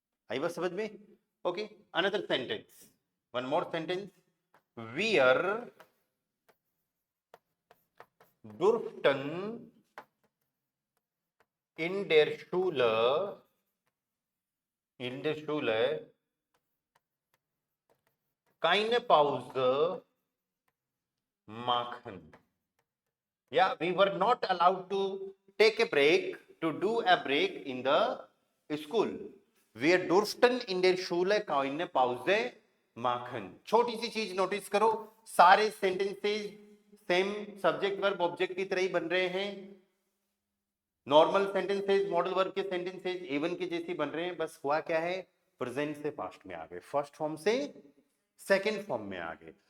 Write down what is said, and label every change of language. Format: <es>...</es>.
<hi>आई बात समझ में?</hi> <en>okay, another sentence, one more sentence,</en> <de>वियर दुर्फ्टन इन डेर शूले, इन डेर शूले keine Pause machen.</de> <en>Yeah, we were not allowed to take a break, to do a break in the school.</en> <de>Wir durften in der Schule keine Pause machen.</de> <hi>छोटी सी चीज notice करो, सारे sentences same subject verb object की तरह ही बन रहे हैं। Normal sentences, modal verb के सेंटेंसेस एवन के जैसे बन रहे हैं, बस हुआ क्या है? प्रेजेंट से पास्ट में आ गए, फर्स्ट फॉर्म से सेकेंड फॉर्म में आ गए।</hi>